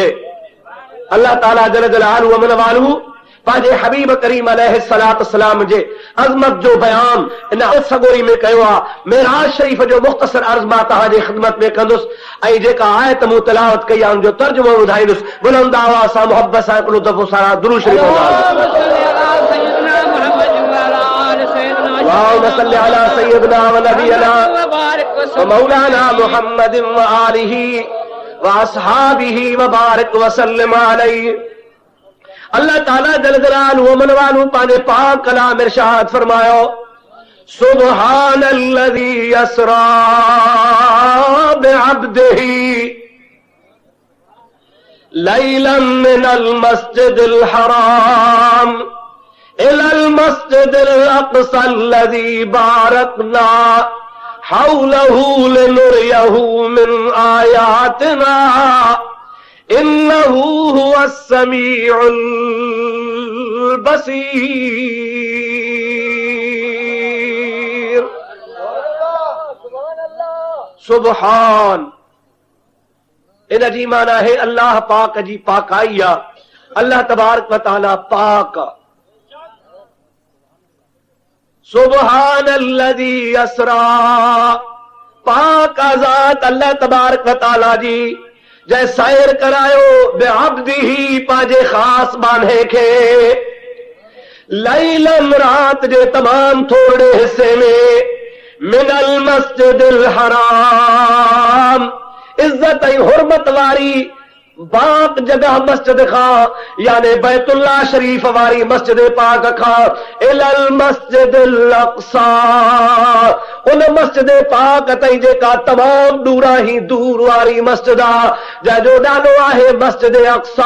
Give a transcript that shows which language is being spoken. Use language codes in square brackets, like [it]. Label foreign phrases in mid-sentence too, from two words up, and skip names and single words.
[sd] अल्लाह ताला जल जलालहू अमन वालू पंहिंजे हबीब करीम अलैहिस्सलात सलाम जे अज़मत जो बयान इन सगोरी में कयो आहे। मेराज शरीफ जो मुख़्तसर अर्ज़ मां तव्हांजे ख़िदमत में कंदुसि ऐं जेका आयत मूं तिलावत कई आहे उनजो तर्जुमो ॿुधाईंदुसि। बुलंद आवाज़ सां मोहब्बत सां हिकिड़ो दफ़ो सारा दुरूद शरीफ़ [ar] اللهم صل على سيدنا و نبينا و مولانا محمد و آله و أصحابه و بارك و سلم عليه. [sd] अल्लाह ताला जल जलालहू अमन वालू पंहिंजे पाक कलाम इरशाद फरमायो, [ar] سبحان الذي أسرى بعبده ليلا من المسجد الحرام إلى المسجد الأقصى الذي باركنا حوله لنريه من آياتنا إنه هو السميع البصير. [sd] सुब्हान इन जी माना है अल्लाह पाक जी पाकाई आ। अल्लाह तबारक व तआला पाक। [ar] سبحان الذي أسرى, [sd] पाक आजाद अल्लाह तबारक व तआला जी जै सैर करायो बेअब्दिही पंहिंजे ख़ास बाने खे, लैलन रात जे तमाम थोड़े हिस्से में, [ar] من المسجد الحرام [sd] इज्जत ऐं हुर्मत वारी बाक जगह मस्जिद खां यानी बैतुल्ला शरीफ वारी मस्जिद पाक खां [ar] إلى المسجد الأقصى, [sd] उन मस्जिद पाक ताईं जेका तमाम दूरा ही दूर वारी मस्जिद आहे, जंहिंजो नालो आहे मस्जिद अक़सा।